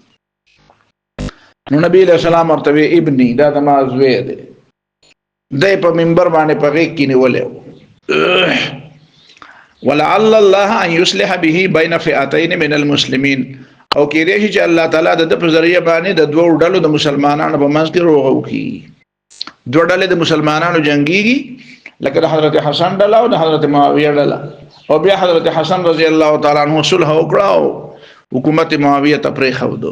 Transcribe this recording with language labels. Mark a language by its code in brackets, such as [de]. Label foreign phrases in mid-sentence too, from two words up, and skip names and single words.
[ps] نو نبی [ar] علیہ السلام [ps] ورته ابنی دا د ما زوی ده د په منبر باندې په غیږ کې نیولې [ar] ولعل الله ان يصلح به بين فئتين من المسلمين [ps] او کې دې چې [ar] الله تعالی [ps] د په ذریعہ باندې د دوه ډلو د مسلمانانو په منځ کې روغ وکړي. دوه ډلې د مسلمانانو جنگيږي لکه د حضرت حسن ډله او د حضرت معاویه ډله او بیا حضرت حسن [ar] رضی الله تعالی عنہ [ps] صلح وکړه او حکومت معاویه ته پرې خودو.